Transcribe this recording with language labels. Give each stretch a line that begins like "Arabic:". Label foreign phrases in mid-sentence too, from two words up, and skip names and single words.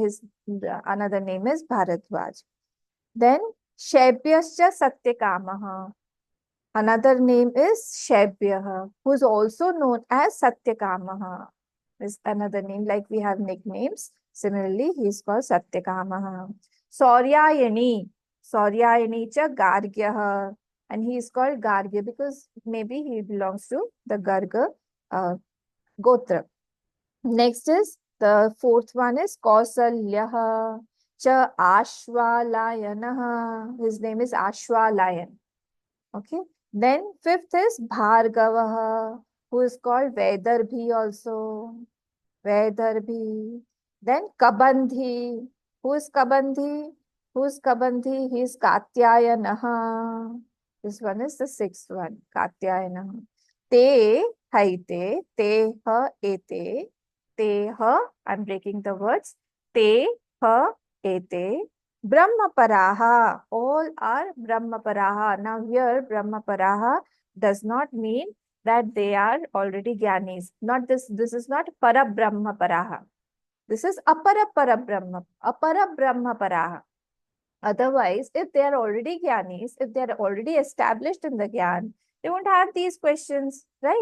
English: His another name is Bharadwaj. Then
Sanskrit: Shaibhyascha Satyakamaha.
English: Another name is Shaibhyah, who is also known as Satyakamaha. Is another name, like we have nicknames. Similarly, he is called Satyakamaha. Sauryayani.
Sanskrit: Sauryayani cha Gargyah.
English: And he is called Gargya because maybe he belongs to the Garga Gotra. Next is the fourth one is
Sanskrit: Kausalyaha cha Ashwalayanaha.
English: His name is Ashwalayan. Okay. Then fifth is Bhargavaha, who is called Vedarbhi also. Vedarbhi. Then Kabandhi. Who is Kabandhi? Who is Kabandhi? He is Katyayanaha. This one is the 6th one, Katyayanaha.
Sanskrit: Te, haite, te, ha, ete, te, ha,
English: I'm breaking the words.
Sanskrit: Te, ha, ete, Brahmaparaha.
English: All are Brahmaparaha. Now here, Brahmaparaha does not mean that they are already Gyanis. Not this is not Parabrahmaparaha. This is Aparabrahmaparaha. Otherwise, if they are already Gyanis, if they are already established in the Gyan, they won't have these questions, right?